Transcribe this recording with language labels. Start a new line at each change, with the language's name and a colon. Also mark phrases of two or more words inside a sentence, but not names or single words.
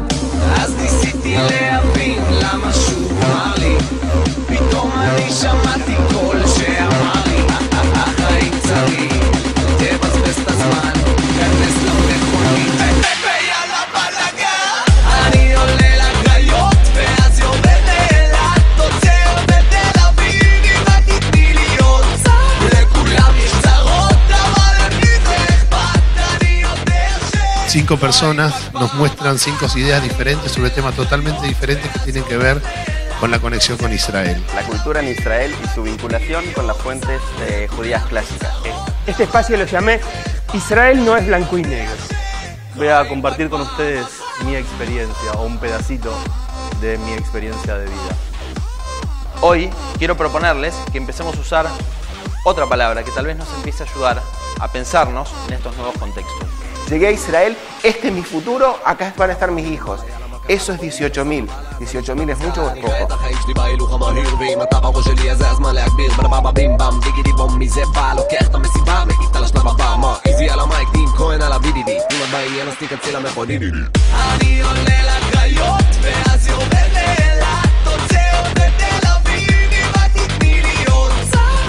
Hebrew: אז ניסיתי להבין למה שוב אמר לי, פתאום אני שמעתי קול שאמר לי החיים צרים, תבזבז את הזמן, כנס למכונית ויאללה בלגן. אני עולה לגריות ואז יורד לאילת, עוצר בתל אביב אם רק תתני לי עוד צד. לכולם יש צרות אבל למי זה אכפת, אני יודע ש...
Spanish: 5 personas nos muestran 5 ideas diferentes sobre temas totalmente diferentes que tienen que ver con la conexión con Israel. La cultura en Israel y su vinculación con las fuentes judías clásicas. Este espacio lo llamé Israel no es blanco y negro. Voy a compartir con ustedes mi experiencia o un pedacito de mi experiencia de vida. Hoy quiero proponerles que empecemos a usar otra palabra que tal vez nos empiece a ayudar a pensarnos en estos nuevos contextos. Llegué a Israel, este es mi futuro, acá van a estar mis hijos. Eso es 18.000. 18.000 es mucho o es poco.
Hebrew: אני עולה לגריות ואז יורד לאילת, עוצר בתל אביב אם רק תתני לי עוד צד.